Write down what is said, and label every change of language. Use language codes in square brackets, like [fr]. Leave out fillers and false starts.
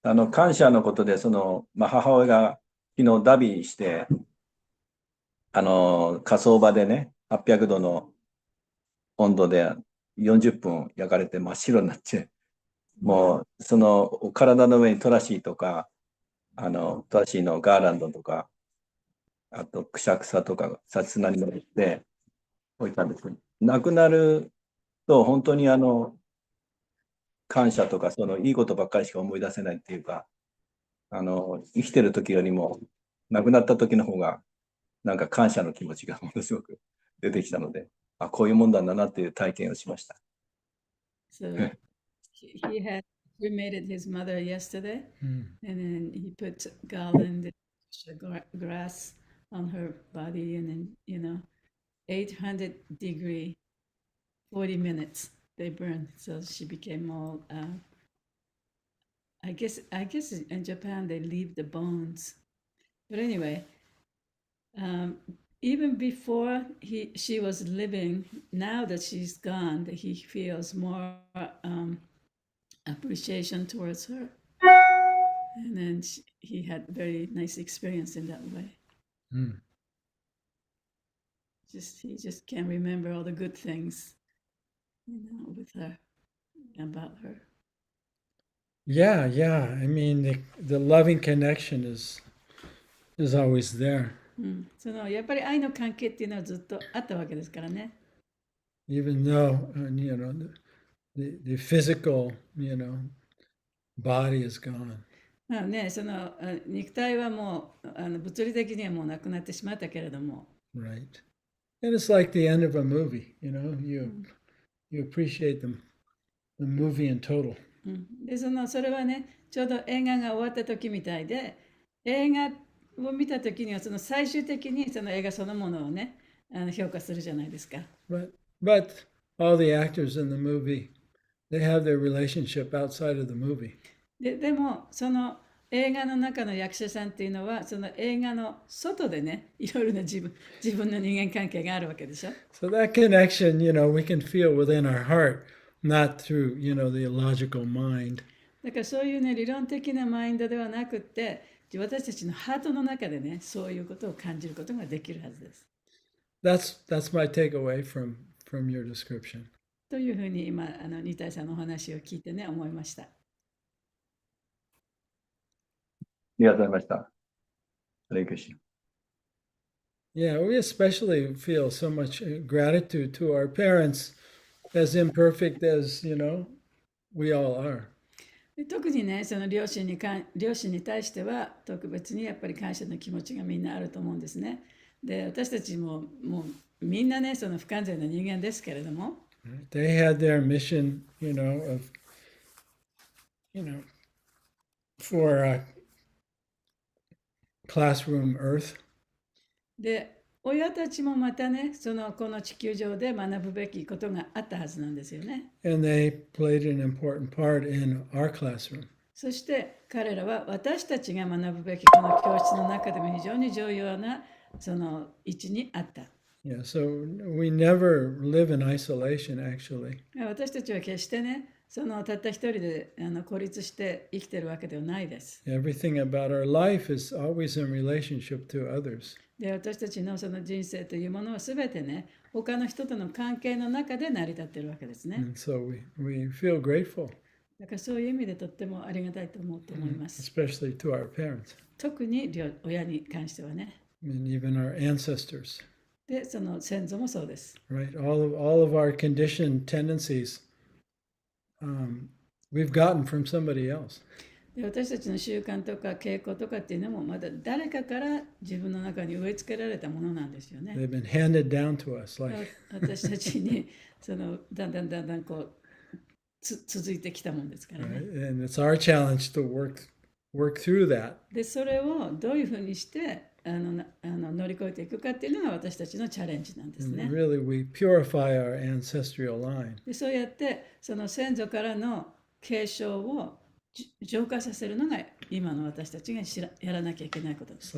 [ja] 感謝のことで、母親が昨日ダビして、火葬場でね、800度の温度で40分焼かれて真っ白になって、もうその体の上にトラシーとか、トラシーのガーランドとか、あとくしゃくさとか、さつなに乗って置いたんですけど、亡くなると本当に感謝とか、いいことばっかりしか思い出せないっていうか、生きてる時よりも亡くなった時の方がなんか感謝の気持ちがものすごく出てきたので、こういうもんだなっていう体験をしました。 [en] So he had cremated his mother yesterday, and then he put garland grass on her body, and then 800 degree 40 minutes they burned, so she became all I guess in Japan they leave the bones, but anyway, even before she was living, now that she's gone, he feels more appreciation towards her, and then he had very nice experience in that way. He just can't remember all the good things, with her, about her. Yeah. I mean, the loving connection is always there. [ja] やっぱり愛の関係っていうのはずっとあったわけですからね。 [en] Even though the physical body is gone. [ja] まあね、その肉体はもう物理的にはもうなくなってしまったけれども。 [en] Right. And it's like the end of a movie, you appreciate the movie in total. [ja] でそれはね、ちょうど映画が終わった時みたいで、映画を見た時にはその最終的にその映画そのものをね評価するじゃないですか。 [en] But all the actors in the movie, they have their relationship outside of the movie. [ja] でもその映画の中の役者さんっていうのはその映画の外でねいろいろな自分の人間関係があるわけでしょ。 [en] So that connection, we can feel within our heart, not through, the logical mind. [ja] だからそういうね理論的なマインドではなくって私たちのハートの中でねそういうことを感じることができるはずです。 [en] That's my takeaway from your description. [ja] というふうに今ニタイさんのお話を聞いてね思いました。ありがとうございました。 [sa] Hare Krishna. [en] Yeah, we especially feel so much gratitude to our parents, as imperfect as, we all are. [ja] 特にね、その両親に対しては特別にやっぱり感謝の気持ちがみんなあると思うんですね。で、私たちもうみんなね、その不完全な人間ですけれども。 [en] They had their mission, of, for classroom Earth. [ja] で、親たちもまたね、この地球上で学ぶべきことがあったはずなんですよね。 [en] And they played an important part in our classroom. [ja] そして彼らは私たちが学ぶべきこの教室の中でも非常に重要なその位置にあった。 [en] Yeah, so we never live in isolation, actually. [ja] 私たちは決してね、そのたった一人で孤立して生きてるわけではないです。 [en] Everything about our life is always in relationship to others. [ja] で、私たちのその人生というものはすべてね、他の人との関係の中で成り立っているわけですね。 [en] And so we feel grateful, [ja] だからそういう意味でとってもありがたいと思います。 [en] especially to our parents [ja] 特に親に関してはね。 [en] and even our ancestors. [ja] で、その先祖もそうです。 [en] Right? All of our conditioned tendencies we've gotten from somebody else. [ja] で、私たちの習慣とか傾向とかっていうのもまだ誰かから自分の中に植え付けられたものなんですよね。 [en] They've been handed down to us. Like [ja] 私たちにそのだんだんこう続いてきたもんですからね。 [en] right? And it's our challenge to work through that. [ja] で、それをどういうふうにして乗り越えていくかっていうのが私たちのチャレンジなんです [en] And [ja] ね。 [en] really, we purify our ancestral line. [ja] で、そうやってその先祖からの継承を浄化させるのが今の私たちがやらなきゃいけないことです。